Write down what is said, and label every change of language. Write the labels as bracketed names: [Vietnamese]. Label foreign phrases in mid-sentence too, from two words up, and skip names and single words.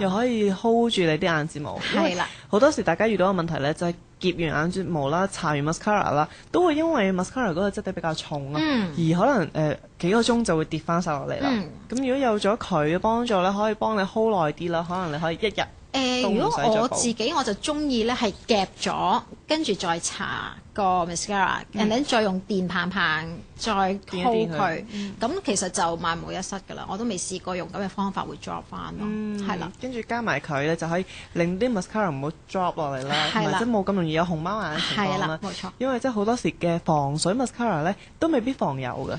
[Cantonese] 又可以 hold 住你啲眼睫毛。係啦，好多時大家遇到嘅問題咧，就係夾完眼睫毛啦，搽完 mascara 啦，都會因為 mascara 嗰個質地比較重啦，而可能幾個鐘就會跌翻晒落嚟啦。咁如果有咗佢嘅幫助咧，可以幫你 hold 耐啲啦，可能你可以一日。如果我自己我就中意咧係夾咗跟住再搽個 mascara， [English] and then [Cantonese] 再用電棒棒再鋪佢，咁其實就萬無一失㗎啦。我都未試過用咁嘅方法會 drop 翻咯，係啦。跟住加埋佢咧，就可以令啲 mascara 唔好 drop 落嚟啦，同埋即係冇咁容易有熊貓眼嘅情況啦。冇錯。因為即係好多時嘅防水 mascara 咧，都未必防油㗎。